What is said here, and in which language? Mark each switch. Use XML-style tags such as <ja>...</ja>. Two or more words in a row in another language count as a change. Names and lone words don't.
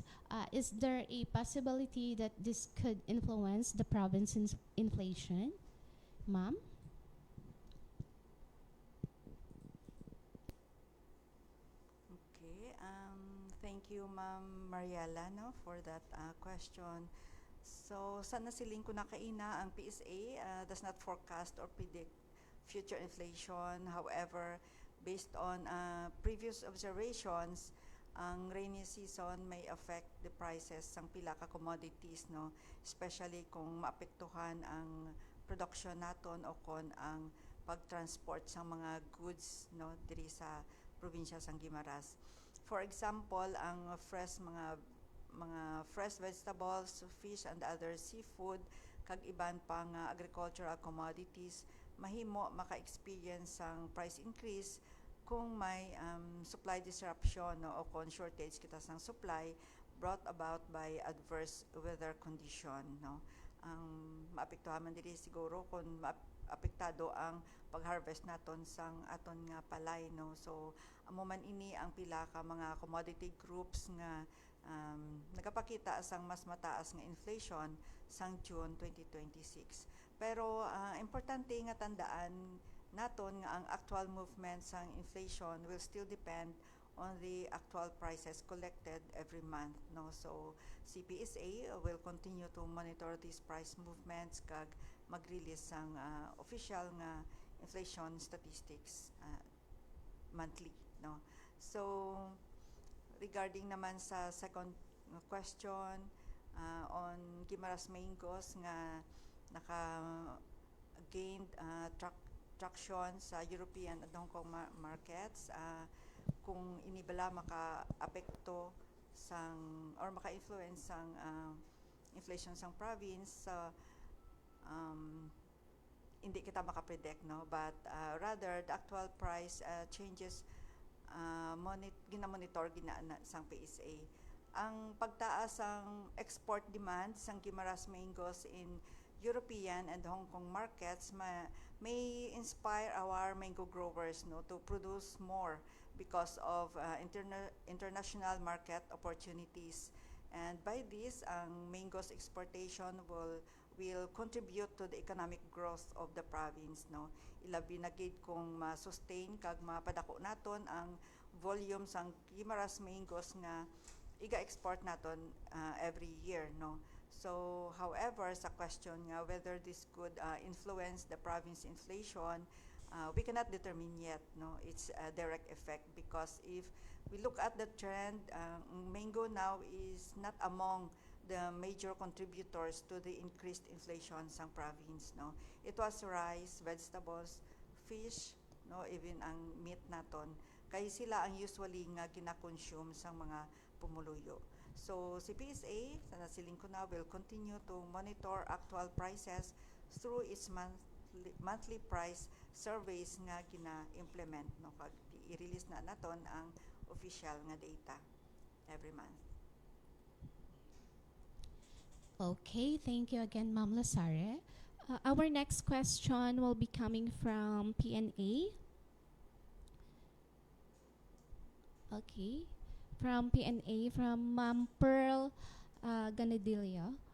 <en>Is there a possibility that this could influence the province's inflation? Ma'am? Okay, thank you, Ma'am Mariela, no, for that question. So,</en> <hil>sana siling ko na kaina, ang</hil> <en>PSA does not forecast or predict future inflation. However, based on previous observations,</en> <hil>ang</hil> <en>rainy season may affect the prices</en> <hil>ng pila ka commodities, no, especially kung maapektuhan ang production naton o kon ang pagtransport sa mga goods, no, diri sa probinsya sang Guimaras.</hil> <en>For example,</en> <hil>ang mga</hil> <en>fresh vegetables, fish and other seafood,</en> <hil>kag iban pa nga</hil> <en>agricultural commodities,</en> <hil>mahimo maka-experience ang</hil> <en>price increase</en> <hil>kung may</hil> <en>supply disruption,</en> <hil>no, o kung</hil> <en>shortage</en> <hil>kita sang</hil> <en>supply brought about by adverse weather condition,</en> <hil>no. Ang maapektuhan man diri siguro kung apektado ang pag-harvest naton sang aton nga palay, no. So amo man ini ang pila ka mga commodity groups nga nagapakita sang mas mataas nga inflation sang June 2026. Pero importante nga tandaan naton nga ang</hil> <en>actual movement sang inflation will still depend on the actual prices collected every month, no. So CPSA will continue to monitor these price movements</en> <hil>kag mag-release sang</hil> <en>official nga inflation statistics monthly, no. So regarding</en> <hil>naman sa</hil> <en>second question on Guimaras mangoes nga naka-gained traction sa European at Hong Kong markets,</en> <hil>kung inibala maka-apekto sang or maka-influence sang inflation sang province, hindi kita makapredict, no,</hil> <en>but rather the actual price changes</en> <hil>ginamonitor sang</hil> <en>PSA.</en> <hil>Ang pagtaas ang</hil> <en>export demand sang Guimaras mangoes in European and Hong Kong markets may inspire our mango growers, no, to produce more because of international market opportunities. And by this, ang mangoes exportation will contribute to the economic growth of the province, no.</en> <hil>Ilabi na gid kung ma-sustain kag mapadako naton ang volume sang Guimaras mangoes nga iga-export naton</hil> <en>every year,</en> <hil>no.</hil> <en>So, however, sa question nga whether this could influence the province inflation, we cannot determine yet, no, its direct effect, because if we look at the trend, mango now is not among the major contributors to the increased inflation sa province, no. It was rice, vegetables, fish, no, even ang meat naton.</en> <hil>Kay sila ang usually nga gina-consume sa mga pumuluyo. So, si PSA, sa nasiling ko na,</hil> <en>will continue to monitor actual prices through its monthly price surveys</en> <hil>nga gina-implement, no. Kag i-release na naton ang official nga data</hil> <en>every month. Okay, thank you again, Ma'am Lazare. Our next question will be coming from PNA. Okay, from PNA, from Ma'am Pearl Ganadillo.</en>